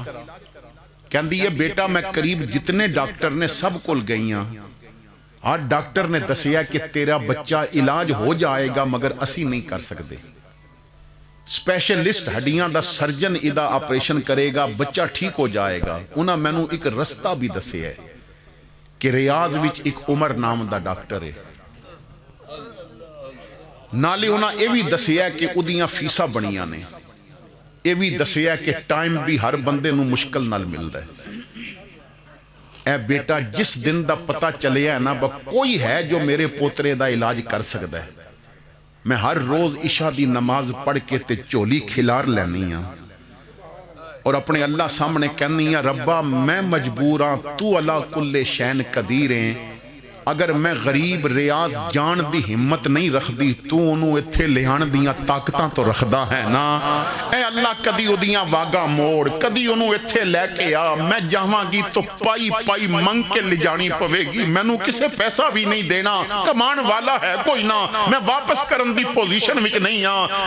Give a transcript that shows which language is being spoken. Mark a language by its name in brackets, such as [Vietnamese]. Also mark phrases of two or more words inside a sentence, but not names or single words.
[Punjabi] کہندی ہے بیٹا میں قریب جتنے ڈاکٹر نے سب کول گئی ہاں، ہر ڈاکٹر نے دسیا کہ تیرا بچہ علاج ہو جائے گا مگر اسی نہیں کر سکتے. سپیشلسٹ ہڈیاں دا سرجن ایدا آپریشن کرے گا، بچہ ٹھیک ہو جائے گا. اونہاں مینوں اک رستہ وی دسیا ہے کہ ریاض وچ اک عمر ناں دا ڈاکٹر ہے. نالے اونہاں ایہہ وی دسیا کہ اودیاں فیساں بنیاں نے. ایہہ وی دسیا کہ ٹائم وی ہر بندے نوں مشکل نال ملدا ہے. اے بیٹا جس دن دا پتہ چلیا ہے نا کوئی ہے جو میرے پوترے دا علاج کر سکدا ہے، میں ہر روز عشاء دی نماز پڑھ کے تے جھولی کھلار لینی ہاں تے اپنے اللہ سامنے کہنی ہاں ربا میں مجبور ہاں، تو [Arabic] على كل شيء قدير [Punjabi] ہے، اگر میں غریب ریاض جان دی ہمت نہیں رکھدی تو اونہاں نوں ایتھے لیاون دیاں طاقتاں تے رکھدا ہے نا. اے اللہ کدی اودیاں واگاں موڑ، کدی اونہاں نوں ایتھے لے کے آ، میں جاواں گی تے پائی پائی منگ کے لے جانی پوے گی، مینوں کسے پیسہ وی نہیں دینا، کمان والا ہے کوئی نا، میں واپس کرن دی پوزیشن وچ نہیں آں.